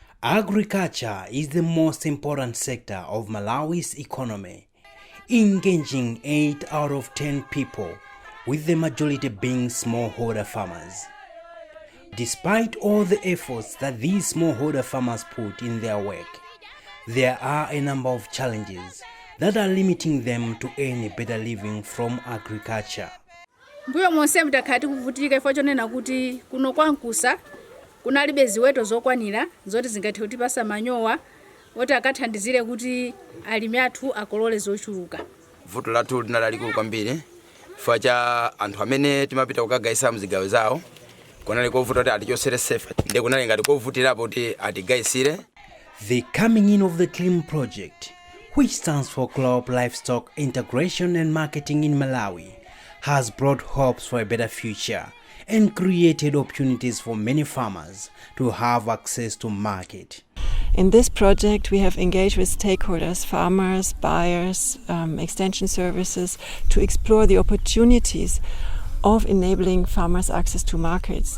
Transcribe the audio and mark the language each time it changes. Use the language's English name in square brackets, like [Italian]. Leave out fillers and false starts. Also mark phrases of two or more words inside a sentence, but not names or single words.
[English] Agriculture is the most important sector of Malawi's economy, engaging 8 out of 10 people, with the majority being smallholder farmers. Despite all the efforts that these smallholder farmers put in their work, there are a number of challenges that are limiting them to earn a better living from agriculture. [Nyanja] Mbuyo monse mtakati kuvutika ifo chonena kuti kuno kwankusa kunalibe ziweto zokwanira zoti zingathe kutipasa manyowa oti akathandizire kuti alimi athu akolole zochuluka. Vuto lathu linalalikulu kwambiri chifukwa cha anthu amene timapita kukagaisa mzigawo zawo kunali kovuta kuti atichosere sefa ndi kunali ngati kovutirapo kuti atigaisire. [English] The coming in of the CLIM project, which stands for Crop Livestock Integration and Marketing in Malawi, has brought hopes for a better future and created opportunities for many farmers to have access to market. In this project, we have engaged with stakeholders, farmers, buyers, extension services, to explore the opportunities of enabling farmers access to markets.